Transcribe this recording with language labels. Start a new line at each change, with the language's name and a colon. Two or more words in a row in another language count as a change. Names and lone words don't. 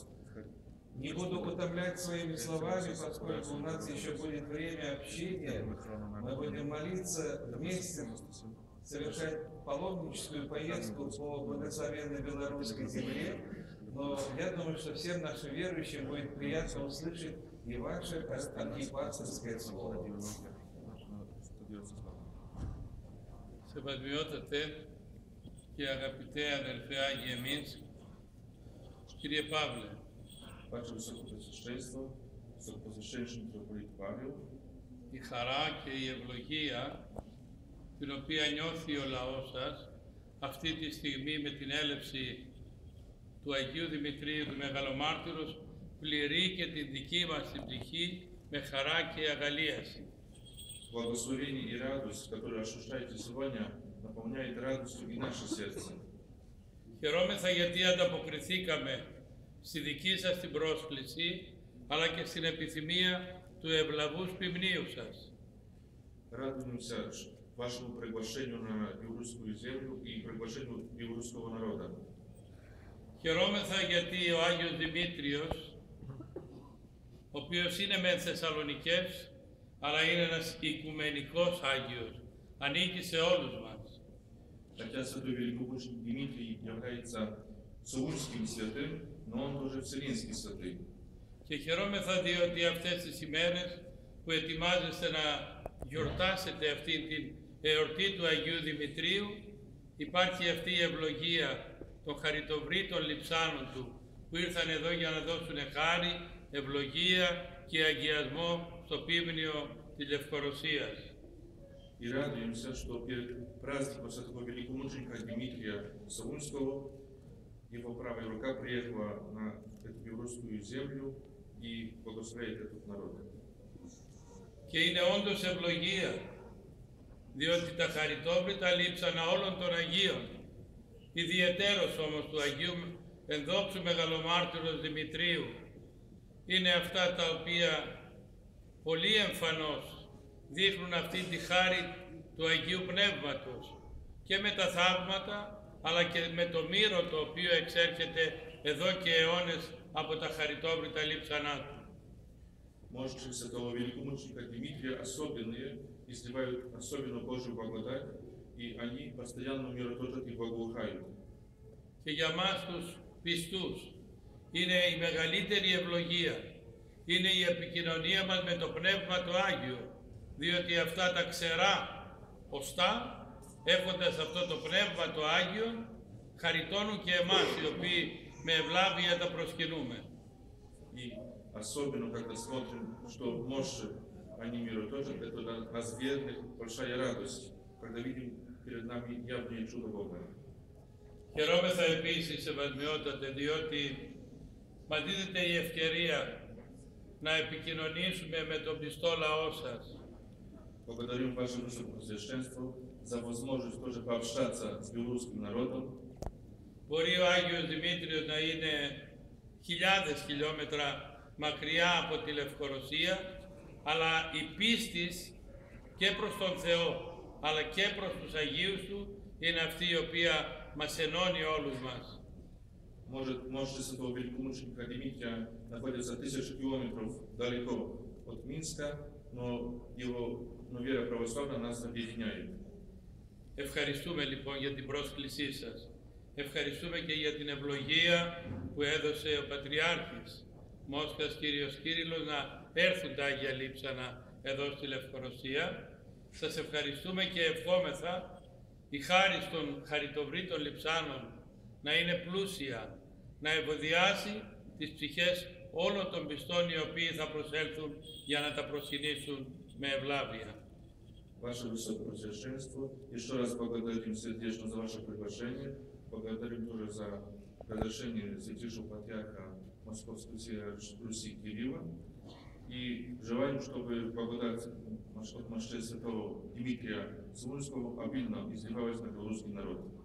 Russian: Не буду утомлять своими словами, поскольку у нас еще будет время общения. Мы будем молиться вместе, совершать паломническую поездку по благословенной белорусской земле. Но я думаю, что всем нашим верующим будет приятно услышать и ваше архипасторское слово.
Greek: Σεβασμιότατε και αγαπητέ αδελφέ Άγιε Μίνσκ, κύριε Παύλε,
Russian: Ваше Высокопреосвященство, Высокопреосвященный митрополит Павел,
Greek: η χαρά και η ευλογία την οποία νιώθει ο λαός σας αυτή τη στιγμή με την έλευση του Αγίου Δημητρίου του Μεγαλομάρτυρος πληρεί και την δική μας την ψυχή με χαρά και αγαλίαση.
Russian: Благословение и радость, которые ощущаете сегодня, наполняет радостью и наше сердце.
Greek: Χαιρόμεθα γιατί ανταποκριθήκαμε στη δική σας την πρόσκληση, αλλά και στην επιθυμία του ευλαβούς ποιμνίου σας.
Russian: Радуемся вашему приглашению на белорусскую землю и приглашению белорусского народа.
Greek: Χαιρόμεθα γιατί ο Άγιος Δημήτριος, ο οποίος είναι μεν Θεσσαλονικές, αλλά είναι ένας οικουμενικός Άγιος, ανήκει σε όλους μας.
Russian: Хотя святой великомученик Дмитрий является Солунским святым, но он тоже Вселенский святый.
Greek: Και χαιρόμεθα διότι αυτές τις ημέρες που ετοιμάζεστε να γιορτάσετε αυτή την εορτή του Αγίου Δημητρίου, υπάρχει αυτή η ευλογία των χαριτοvrήτων λειψάνων του, που ήρθαν εδώ για να δώσουν χάρη, ευλογία και αγιασμό στο ποίμνιο της Λευκορωσίας.
Russian: И радуемся, что перед праздником святого великомученика Дмитрия Солунского его правая рука приехала на эту белорусскую землю и благословляет этот народ.
Greek: Και είναι όντως ευλογία, διότι τα χαριτόβρητα λείψανα όλων των Αγίων, ιδιαιτέρως όμως του Αγίου Ενδόξου Μεγαλομάρτυρος Δημητρίου, είναι αυτά τα οποία πολύ εμφανώς δείχνουν αυτή τη χάρη του Αγίου Πνεύματος και με τα θαύματα, αλλά και με το μύρο το οποίο εξέρχεται εδώ και αιώνες από τα χαριτόβρητα λείψανά του.
Russian: Мощи святого великомученика Дмитрия особенные, изливают особенно Божью благодать, и они постоянно миротворят и благоухают.
Greek: Και για μας τους πιστούς είναι η μεγαλύτερη ευλογία, είναι η επικοινωνία μας με το Πνεύμα το Άγιο, διότι αυτά τα ξερά οστά, έχοντας αυτό το Πνεύμα το Άγιο, χαριτώνουν και εμάς, οι οποίοι με ευλάβεια τα προσκυνούμε.
Russian: И особенно, когда смотрим, что мощи они миротворят, это для нас верных большая радость, когда видим перед нами явное чудо Бога.
Greek: Χαιρόμεθα επίσης, σεβασμιότατε, διότι μας δίδεται η ευκαιρία να επικοινωνήσουμε με τον πιστό λαό σας.
Russian: Благодарим Ваше Высокопреосвященство за возможность тоже пообщаться с белорусским народом.
Greek: Μπορεί ο Άγιος Δημήτριος να είναι χιλιάδες χιλιόμετρα μακριά από τη Λευκορωσία, αλλά η πίστη και προς τον Θεό, αλλά και προς τους Αγίους Του, είναι αυτή η οποία μας ενώνει όλους μας.
Russian: Может, святого великомученика Дмитрия находится 1000 километров далеко от Минска, но вера православная нас объединяет.
Greek: Ευχαριστούμε λοιπόν για την πρόσκλησή σας. Ευχαριστούμε και για την ευλογία που έδωσε ο Πατριάρχης Μόσχας Κύριος Κύριλλος να έρθουν τα Άγια Λείψανα εδώ στη Λευκορωσία. Σας ευχαριστούμε και ευχόμεθα η χάρις των χαριτοvrήτων λειψάνων να είναι πλούσια, να ευωδιάσει τις ψυχές όλων των πιστών οι οποίοι θα προσέλθουν για να τα προσκυνήσουν με ευλάβεια.
Russian: Ваше Высокопреосвященство, еще раз благодарим сердечно за ваше приглашение, благодарим тоже за разрешение Святейшего Патриарха Московской Руси Кирилла и желаем, чтобы благодать Мощей Святого Дмитрия Солунского обильно изливалась на белорусский народ.